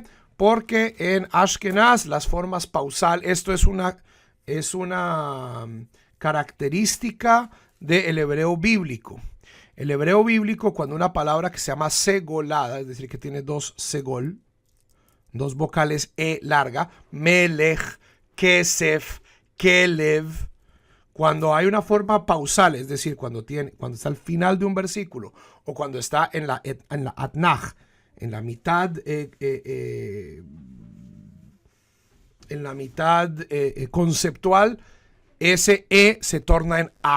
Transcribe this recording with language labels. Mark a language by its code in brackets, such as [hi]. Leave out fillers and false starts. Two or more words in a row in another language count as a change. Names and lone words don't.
[es] Porque en Ashkenaz las formas pausal, esto es una característica del hebreo bíblico. El hebreo bíblico, cuando una palabra que se llama segolada, es decir, que tiene dos segol, dos vocales e larga, [he] melech, kesef, kelev, [es] cuando hay una forma pausal, es decir, cuando está al final de un versículo o cuando está en la atnach, en la mitad conceptual, ese e se torna en a.